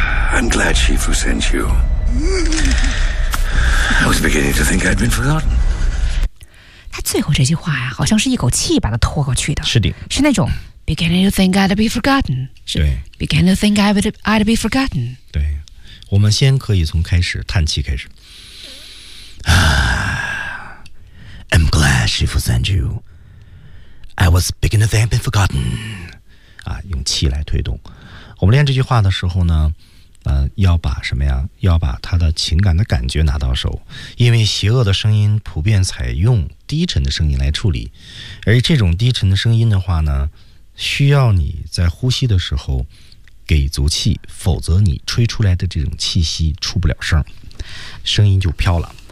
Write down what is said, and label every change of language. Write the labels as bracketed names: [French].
[English] I'm glad Shifu sent you I was beginning to think I'd been forgotten [Chinese] 他最后这句话、啊、好像是一口气把它拖过去的是的是那种 [English] beginning to think I'd be forgotten [Chinese] 是对 [English] beginning to think I'd be forgotten [Chinese] 对我们先可以从开始叹气开始 [English] I'm glad Shifu sent you. I was beginning to think I've been forgotten. [Chinese] 啊，用气来推动。我们练这句话的时候呢，要把什么呀？要把他的情感的感觉拿到手。因为邪恶的声音普遍采用低沉的声音来处理，而这种低沉的声音的话呢，需要你在呼吸的时候给足气，否则你吹出来的这种气息出不了声，声音就飘了。